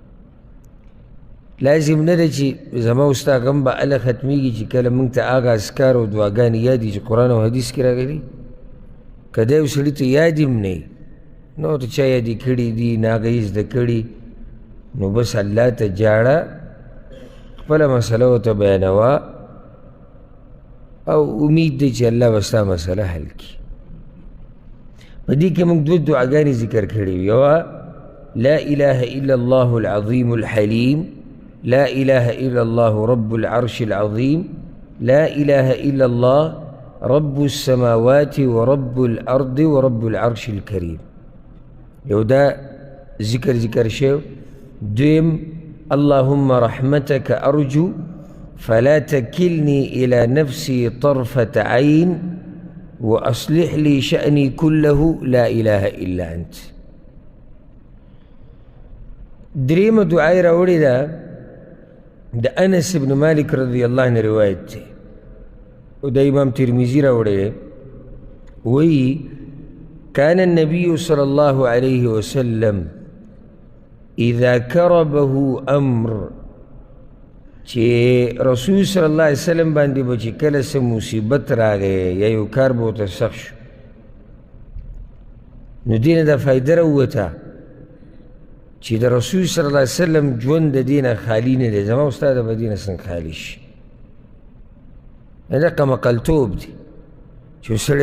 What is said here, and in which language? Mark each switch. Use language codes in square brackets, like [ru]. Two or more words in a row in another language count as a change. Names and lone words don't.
[ps] لازم نه ده چې زما او ستا غم به هله ختمیږي چې کله موږ ته هغه اذکار او دعاګانې یادي چې قرآن او حدیث کې راغلي که دا یو سړي ته یاد هم نه وي نو ته چا یادې کړي دي نه هغه یې زده کړي نو بس الله ته جاړه خپله مسله ورته بیانوه او امید دی چې الله به ستا مسله حل کړي په دې کې موږ دوه دعاګانې ذکر کړي وي یوه [ar] لا اله الا الله العظیم الحلیم لا اله الا الله رب العرش العظیم لا اله الا الله رب السماوات ورب الارض ورب العرش الكريم [ps] یو دا ذکر شو دویم [ar] اللهم رحمتك أرجو فلا تكلني إلى نفسي طرفة عين وأصلح لي شأني كله لا إله إلا أنت [ps] دريم دعاء راوړي دا أنس بن مالك [ar] رضي الله عنه [ps] روایت دی او دا امام ترمذي راوړي وی [ar] كان النبي صلى الله عليه وسلم اذا کربه امر [ps] چې رسول [ar] صلی الله علیه وسلم [ps] باندې به چې کله څه مصیبت راغی یا یو کار به ورته سخت شو نو دې نه دا فایده راووته چې د رسول [ar] صلی الله علیه وسلم [ps] ژوند د دې نه خالي نه دی زما استاد به دې نه څنګه خالي شي دا کمقلتوب دی چې سړی